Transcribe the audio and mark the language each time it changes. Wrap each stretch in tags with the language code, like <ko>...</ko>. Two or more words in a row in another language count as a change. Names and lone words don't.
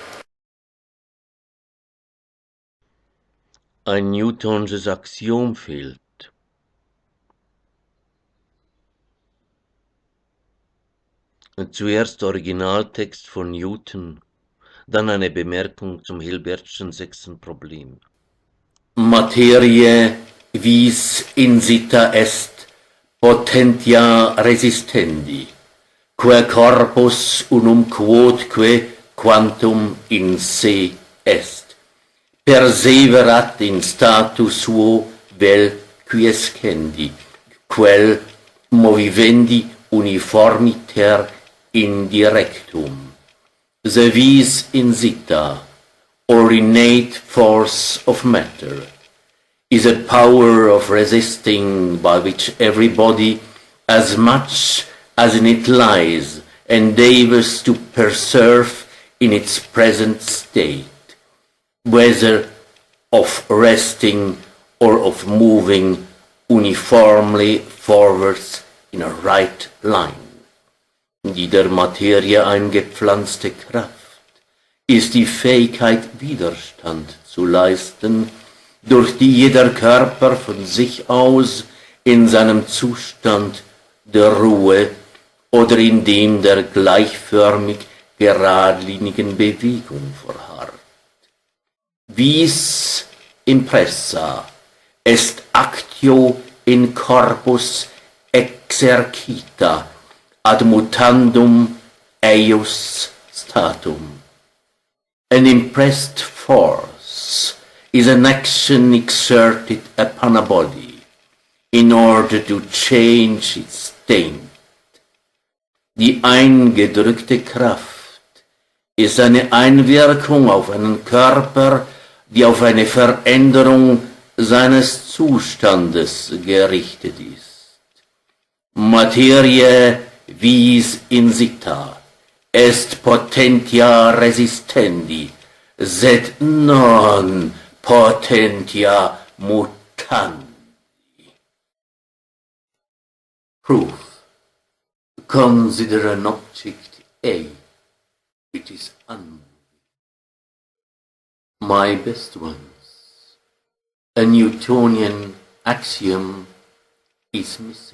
<de>Ein Newtonsches Axiom fehlt. Zuerst Originaltext von Newton, dann eine Bemerkung zum Hilbertschen 6. Problem.</de> <la>Materie vis insita est potentia resistendi, quae corpus unum quodque quantum in se est, perseverat in status suo vel quiescendi, quel movivendi uniformiter indirectum.</la> <en>The</en> <la>vis insita,</la> <en>or innate force of matter, is a power of resisting by which every body, as much as in it lies, endeavors to preserve in its present state, whether of resting or of moving uniformly forwards in a right line.</en> <de>Die der Materie eingepflanzte Kraft ist die Fähigkeit, Widerstand zu leisten, durch die jeder Körper von sich aus in seinem Zustand der Ruhe oder in dem der gleichförmig geradlinigen Bewegung verharrt.</de> <la>Vis impressa est actio in corpus exercita ad mutandum eius statum.</la> <en>An impressed force is an action exerted upon a body in order to change its state.</en> <de>Die eingedrückte Kraft ist eine Einwirkung auf einen Körper, die auf eine Veränderung seines Zustandes gerichtet ist.</de> <la>Materie vis insita est potentia resistendi, sed non potentia mutandi.</la> <en>Proof. Consider an object A. which is unmoving. My best ones, a Newtonian axiom is missing.</en>